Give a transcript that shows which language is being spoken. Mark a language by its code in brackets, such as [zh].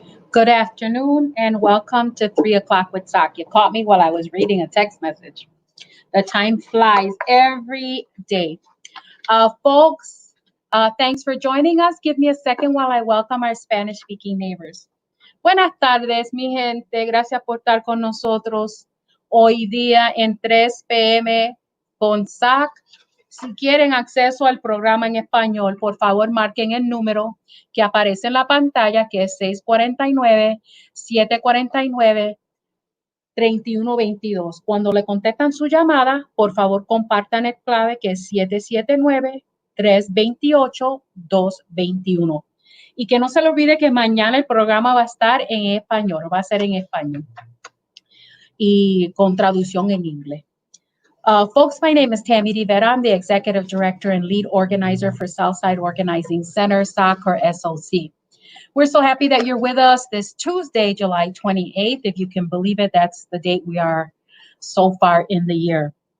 [en] Good afternoon and welcome to 3 o'clock with SOC. You caught me while I was reading a text message. The time flies every day. Folks, thanks for joining us. Give me a second while I welcome our Spanish-speaking neighbors. [es] Buenas tardes, mi gente. Gracias por estar con nosotros hoy día en 3 p.m. con SOC. Si quieren acceso al programa en español, por favor marquen el número que aparece en la pantalla, que es 649-749-3122. Cuando le contestan su llamada, por favor compartan el clave, que es 779-328-221. Y que no se le olvide que mañana el programa va a estar en español, va a ser en español y con traducción en inglés. [en] Folks, my name is Tammy Rivera. I'm the Executive Director and Lead Organizer for Southside Organizing Center, SOC or SOC. We're so happy that you're with us this Tuesday, July 28th. If you can believe it, that's the date we are so far in the year.